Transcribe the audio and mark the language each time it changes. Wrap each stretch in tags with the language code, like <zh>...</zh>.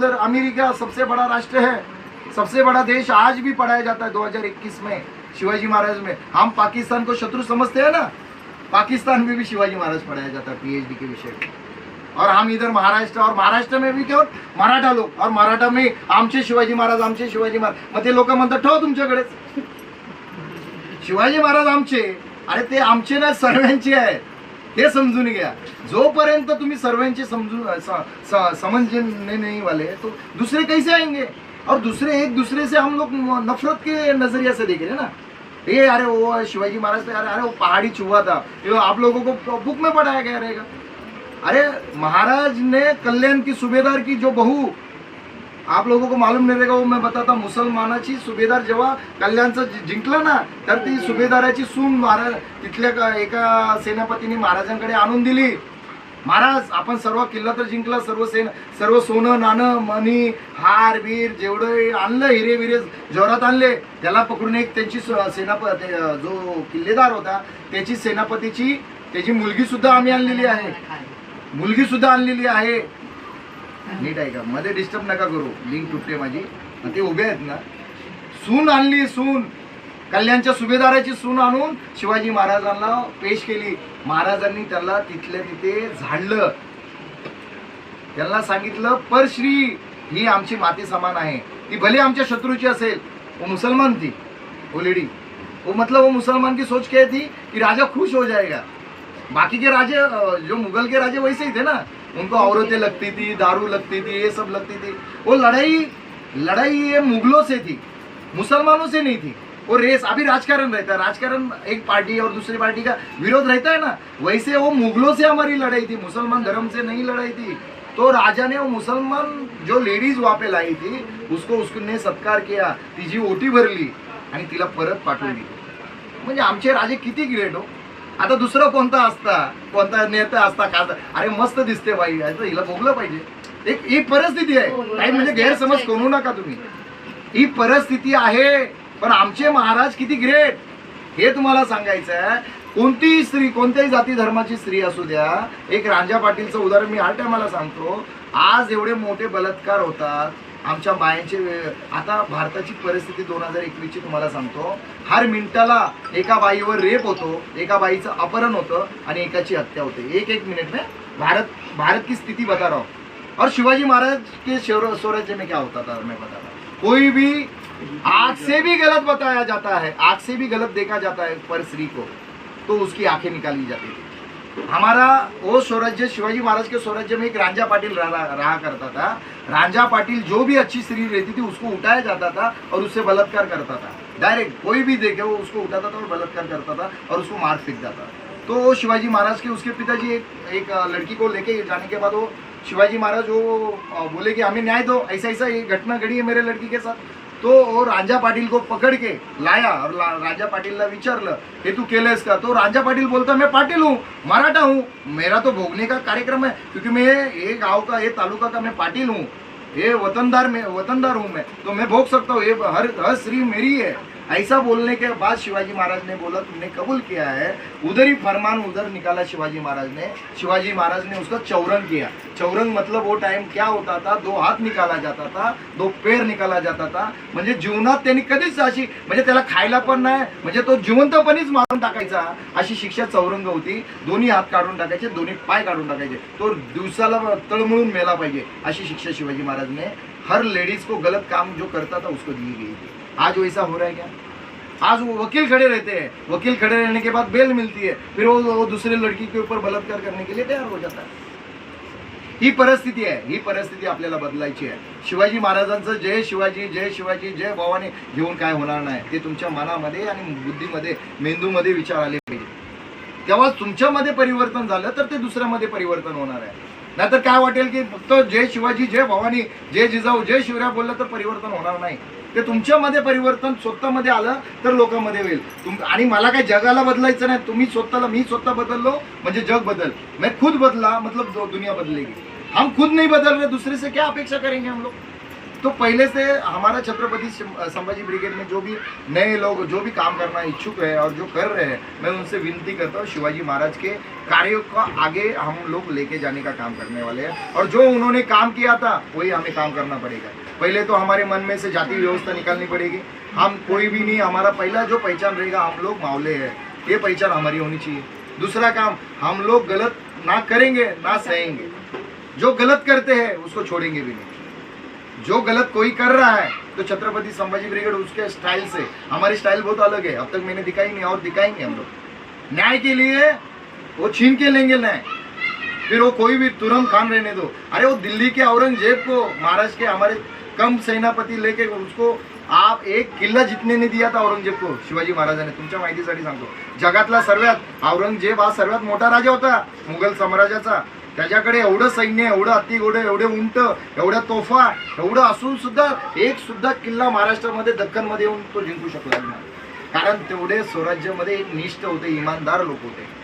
<hi>उधर अमेरिका सबसे बड़ा राष्ट्र है, सबसे बड़ा देश, आज भी पढ़ाया जाता है 2021 में शिवाजी महाराज में. हम पाकिस्तान को शत्रु समझते हैं ना, पाकिस्तान में भी शिवाजी महाराज पढ़ाया जाता है पीएचडी के विषय. और हम इधर महाराष्ट्र, और महाराष्ट्र में भी केवळ मराठा लोक, और मराठा में</hi> <mr>आमचे शिवाजी महाराज, आमचे शिवाजी महाराज. मग ते लोक म्हणतात ठेव तुमच्याकडेच शिवाजी महाराज आमचे. अरे ते आमचे ना, सर्वांचे आहेत, हे समजून घ्या. जोपर्यंत तुम्ही सर्वांचे</mr> <hi>समझने नहीं वाले तो दूसरे कैसे आएंगे? और दूसरे एक दूसरे से हम लोग नफरत के नजरिया से देख रहे हैं ना. ये अरे वो शिवाजी महाराज, अरे वो पहाड़ी छुआ था, आप लोगों को बुक में पढ़ाया गया रहेगा. अरे महाराज ने कल्याण की सूबेदार की जो बहू, आप लोगों को मालूम नहीं रहेगा, वो मैं बताता.</hi> <mr>मुसलमानाची सुभेदार जेव्हा कल्याणचं जिंकलं ना, तर ती सुभेदाराची सून महाराज तिथल्या एका सेनापतीने महाराजांकडे आणून दिली. महाराज आपण सर्व किल्ला तर जिंकला, सर्व सोनं नाणं मणी हार बीर जेवढं आणलं, हिरे बिरे जोरात आणले. त्याला पकडून एक त्यांची सेनापती जो किल्लेदार होता त्याची सेनापतीची त्याची मुलगी सुद्धा आम्ही आणलेली आहे, मुलगी सुद्धा आणलेली आहे. नीट आहे का? मध्ये डिस्टर्ब नका करू, लिंक तुटते माझी. ते उभे आहेत ना. सून आणली, सून कल्याणच्या सुभेदाराची सून आणून शिवाजी महाराजांना पेश केली. महाराजांनी त्याला तिथल्या तिथे झाडलं, त्यांना सांगितलं परश्री ही आमची माती समान आहे, ती भले आमच्या शत्रूची असेल.</mr> <hi>वो मुसलमान थी वो लेडी, वो मतलब वो मुसलमान की सोच क्या थी कि राजा खुश हो जाएगा. बाकी के राजे जो मुगल के राजे वैसे ही थे ना, उनको औरतें लगती थी, दारू लगती थी, ये सब लगती थी. वो लड़ाई ये मुगलों से थी, मुसलमानों से नहीं थी. वो रेस, अभी राजकारण रहता है, राजकारण एक पार्टी और दूसरी पार्टी का विरोध रहता है ना, वैसे वो मुगलों से हमारी लड़ाई थी, मुसलमान धर्म से नहीं लड़ाई थी. तो राजा ने वो मुसलमान जो लेडीज वहाँ पे लाई थी उसने सत्कार किया,</hi> <mr>तिची ओटी भरली आणि तिला परत पाठवली. म्हणजे आमचे राजे किती ग्रेट हो. आता दुसरं कोणता असता, कोणता नेता असता का, अरे मस्त दिसते बाई, याचं हिला भोगलं पाहिजे. एक ही परिस्थिती आहे. काही म्हणजे गैरसमज करू नका तुम्ही. ही परिस्थिती आहे. पण आमचे महाराज किती ग्रेट हे तुम्हाला सांगायचं आहे. कोणतीही स्त्री, कोणत्याही जाती धर्माची स्त्री असू द्या, एक रांजा पाटीलचं उदाहरण मी हर टायमाला सांगतो. आज एवढे मोठे बलात्कार होतात आमच्या बायांचे. आता भारताची परिस्थिती 2021 ची तुम्हाला सांगतो. हर मिनिटाला एका बाईवर रेप होतो, एका बाईचं अपहरण होतं आणि एकाची हत्या होते.</mr> <hi>एक मिनट में भारत की स्थिति बता रहा हूँ. और शिवाजी महाराज के स्वराज्य में क्या होता था मैं बता रहा हूँ. कोई भी आंख से भी गलत बताया जाता है, आंख से भी गलत देखा जाता है पर स्त्री को, तो उसकी आंखें निकाली जाती थी. हमारा वो स्वराज्य, शिवाजी महाराज के स्वराज्य में एक रांझा पाटिल रहा करता था. रांझा पाटिल जो भी अच्छी स्त्री रहती थी उसको उठाया जाता था और उससे बलात्कार करता था. डायरेक्ट कोई भी देखे वो उसको उठाता था और बलात्कार करता था और उसको मार फेंक जाता. तो शिवाजी महाराज के उसके पिताजी एक लड़की को लेके जाने के बाद वो शिवाजी महाराज वो बोले कि हमें न्याय दो, ऐसा ऐसा ये घटना घड़ी है मेरे लड़की के साथ. तो वो रांझा पाटिल को पकड़ के लाया और</hi> <mr>रांझा पाटिलला विचारलं हे तू केलंस का.</mr> <hi>तो रांझा पाटिल बोलता मैं पाटिल हूँ, मराठा हूँ, मेरा तो भोगने का कार्यक्रम है क्योंकि मैं ये गांव का, ये तालुका का मैं पाटिल हूँ, ये वतनदार हूँ मैं, तो मैं भोग सकता हूँ, ये हर स्त्री मेरी है. ऐसा बोलने के बाद शिवाजी महाराज ने बोला तुमने कबूल किया है. उधर ही फरमान उधर निकाला शिवाजी महाराज ने. शिवाजी महाराज ने उसका चौरंग किया. चौरंग मतलब वो टाइम क्या होता था, 2 हात निकाला जाता था, 2 पैर निकाला जाता था.</hi> <mr>म्हणजे जीवनात त्यांनी कधीच अशी, म्हणजे त्याला खायला पण नाही, म्हणजे तो जिवंतपणीच मारून टाकायचा अशी शिक्षा चौरंग होती. दोन्ही हात काढून टाकायचे, दोन्ही पाय काढून टाकायचे, तो दिवसाला तळमळून मेला पाहिजे अशी शिक्षा शिवाजी महाराज</mr> <hi>ने हर लेडीज को गलत काम जो करता था उसको दी गई थी. आज वैसा हो रहा है क्या? आज वो वकील खड़े रहते हैं, वकील खड़े रहने के बाद बेल मिलती है, फिर वो दूसरे लड़की के ऊपर बलात्कार करने के लिए तैयार हो जाता है.</hi> <mr>ही परिस्थिती आहे. ही परिस्थिती आपल्याला बदलायची आहे. शिवाजी महाराजांचं जय शिवाजी, जय शिवाजी, जय भवानी घेऊन काय होणार नाही. ते तुमच्या मनामध्ये आणि बुद्धीमध्ये, मेंदूमध्ये विचार आले पाहिजे. तेव्हा तुमच्यामध्ये परिवर्तन झालं तर ते दुसऱ्यामध्ये परिवर्तन होणार आहे. नाहीतर काय वाटेल की फक्त जय शिवाजी, जय भवानी, जय जिजाऊ, जय शिवराय बोललं तर परिवर्तन होणार नाही. ते तुमच्यामध्ये परिवर्तन स्वतःमध्ये आलं तर लोकांमध्ये होईल. आणि मला काय जगाला बदलायचं नाही. तुम्ही स्वतःला, मी स्वतः बदललो म्हणजे जग बदल.</mr> <hi>मैं खुद बदला मतलब दुनिया बदलेगी. हम खुद नहीं बदल रहे, दूसरे से क्या अपेक्षा करेंगे हम लोग. तो पहले से हमारा छत्रपति संभाजी ब्रिगेड में जो भी नए लोग जो भी काम करना इच्छुक है और जो कर रहे हैं, मैं उनसे विनती करता हूँ शिवाजी महाराज के कार्यों का आगे हम लोग लेके जाने का काम करने वाले हैं. और जो उन्होंने काम किया था वही हमें काम करना पड़ेगा. पहले तो हमारे मन में से जाति व्यवस्था निकालनी पड़ेगी. हम कोई भी नहीं, हमारा पहला जो पहचान रहेगा हम लोग मावले हैं, ये पहचान हमारी होनी चाहिए. दूसरा काम, हम लोग गलत ना करेंगे ना सहेंगे. जो गलत करते हैं उसको छोड़ेंगे भी नहीं. जो गलत कोई कर रहा है तो छत्रपति संभाजी ब्रिगेड उसके स्टाइल से, हमारी स्टाइल बहुत अलग है, अब तक मैंने दिखाई नहीं और दिखाएंगे हम लोग. न्याय के लिए वो छीन के लेंगे न्याय. फिर वो कोई भी तुरंत खान रहने दो. अरे वो दिल्ली के औरंगजेब को महाराष्ट्र के हमारे कम सेनापति लेके उसको आप एक किल्ला जितने ने दिया था औरंगजेब को शिवाजी महाराजांनी.</hi> <mr>तुमच्या माहितीसाठी सांगतो, जगातला सर्वात औरंगजेब हा सर्वात मोठा राजा होता मुघल साम्राज्याचा. त्याच्याकडे एवढं सैन्य, एवढं हत्ती घोडे, एवढे उंट, एवढ्या तोफा, एवढं असून सुद्धा एक सुद्धा किल्ला महाराष्ट्रामध्ये दख्खनमध्ये येऊन तो जिंकू शकला नाही. कारण तेवढे स्वराज्यामध्ये एक निष्ठ होते, इमानदार लोक होते.</mr>